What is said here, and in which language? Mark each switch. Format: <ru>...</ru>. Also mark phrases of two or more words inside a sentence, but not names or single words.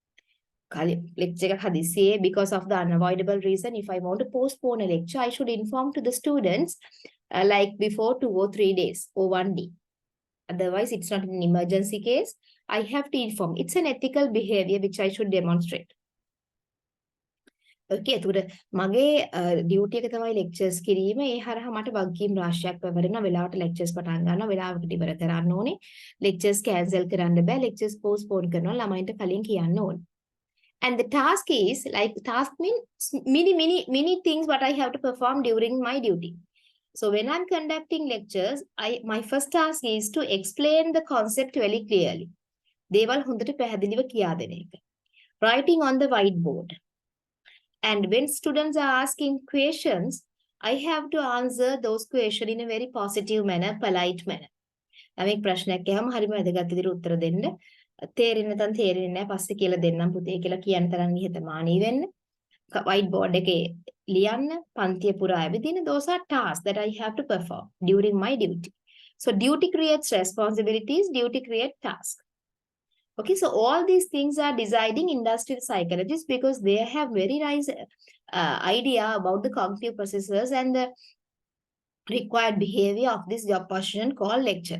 <en>Because of the unavoidable reason, if I want to postpone a lecture, I should inform to the students like before 2 or 3 days or 1 day. Otherwise, it's not an emergency case. I have to inform. It's an ethical behavior which I should demonstrate.</en> <si>Okay, එතකොට මගේ ඩියුටි එක තමයි ලෙක්චර්ස් කිරීම. ඒ හරහා මට වගකීම් රාශියක් පැවරෙනවා. වෙලාවට ලෙක්චර්ස් පටන් ගන්නවා. වෙලාවකට ඉවර කරන්න ඕනේ.</si> <en>lectures cancel</en> <si>කරන්න බෑ.</si> <en>lectures postpone</en> <si>කරනවා. ළමයින්ට කලින් කියන්න ඕනේ.</si> <en>And the task is like task means many things what I have to perform during my duty. So when I'm conducting lectures, my first task is to explain the concept very clearly.</en> <si>දේවල් හොඳට පැහැදිලිව කියා දෙන එක.</si> <en>Writing on the whiteboard. And when students are asking questions, I have to answer those questions in a very positive manner, polite manner.</en> <si>Amik ප්‍රශ්නයක් අහම හරිම වැදගත් විදිහට උත්තර දෙන්න. තේරෙන්නේ නැත්නම් තේරෙන්නේ නැහැ. පස්සේ කියලා දෙන්නම් පුතේ කියලා කියන තරම් නිහතමානී වෙන්න.</si> <en>white board</en> <si>එකේ ලියන්න, පන්තිය පුරා ඇවිදින්න.</si> <en>Those are tasks that I have to perform during my duty. So duty creates responsibilities, duty creates tasks. Okay, so all these things are deciding industrial psychologists because they have very nice idea about the cognitive processes and the required behavior of this job position called lecture.</en>